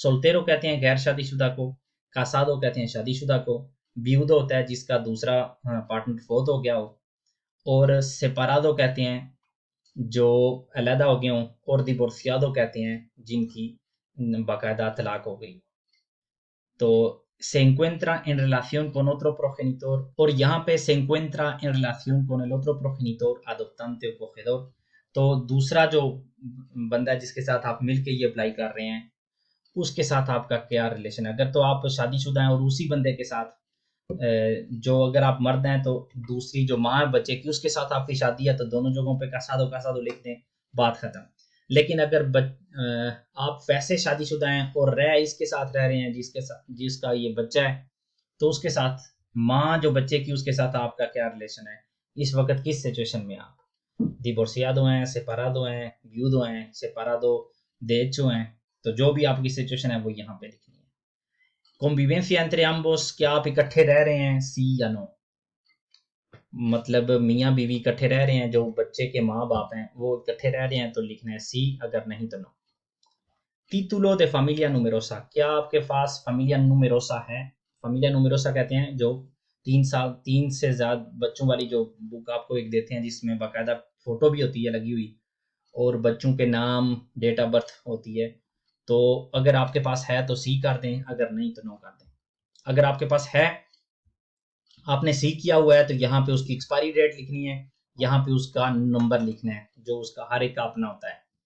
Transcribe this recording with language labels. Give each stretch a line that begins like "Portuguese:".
Hindi: सोल्टेरो कहते हैं गैर शादीशुदा को, कासादो कहते हैं शादीशुदा को, ब्यूदो होता है जिसका दूसरा पार्टनर फोत हो गया हो, और सेपरादो कहते हैं जो अलहदा हो गए हों, और डिवोर्सियादो कहते हैं जिनकी बाकायदा तलाक हो गई। तो
Spanish: se encuentra en relación con otro progenitor,
Hindi: और यहाँ पे
Spanish: se encuentra en relación con el otro progenitor adoptante o cogedor।
Hindi: तो दूसरा जो बंदा है जिसके साथ आप मिलके ये अप्लाई कर रहे हैं उसके साथ आपका क्या रिलेशन है। अगर तो आप शादीशुदा हैं और उसी बंदे के साथ जो अगर आप मर्द हैं तो दूसरी जो माँ है बच्चे की उसके साथ आपकी शादी है तो दोनों जगहों पे कैसा दो लिख दें, बात खत्म। लेकिन अगर आप वैसे शादीशुदा हैं और इसके साथ रह रहे हैं जिसका ये बच्चा है तो उसके साथ माँ जो बच्चे की उसके साथ आपका क्या रिलेशन है, इस वक्त किस सिचुएशन में आप divorciado हैं, separado हैं, viudo हैं, separado de hecho हैं। तो जो भी आपकी सिचुएशन है वो यहाँ पे लिखनी है। कॉन्विवेंसिया
Spanish: entre ambos,
Hindi: क्या आप इकट्ठे रह रहे हैं, सी या नो। मतलब मियाँ बीवी इकट्ठे रह रहे हैं, जो बच्चे के माँ बाप हैं वो इकट्ठे रह रहे हैं तो लिखना है सी, अगर नहीं तो no.
Spanish: título de familia numerosa,
Hindi: क्या आपके पास
Spanish: familia numerosa
Hindi: है। familia numerosa कहते हैं जो 3 से ज्यादा बच्चों वाली जो बुक आपको एक देते हैं जिसमें बाकायदा फोटो भी होती है लगी हुई और बच्चों के नाम डेट ऑफ बर्थ होती है। तो अगर आपके पास है तो सी कर दें, अगर नहीं तो नो कर दें। अगर आपके पास है, आपने सी किया हुआ है तो यहाँ पे उसकी एक्सपायरी डेट लिखनी है, यहाँ पे उसका नंबर लिखना है जो उसका हर एक का अपना होता है।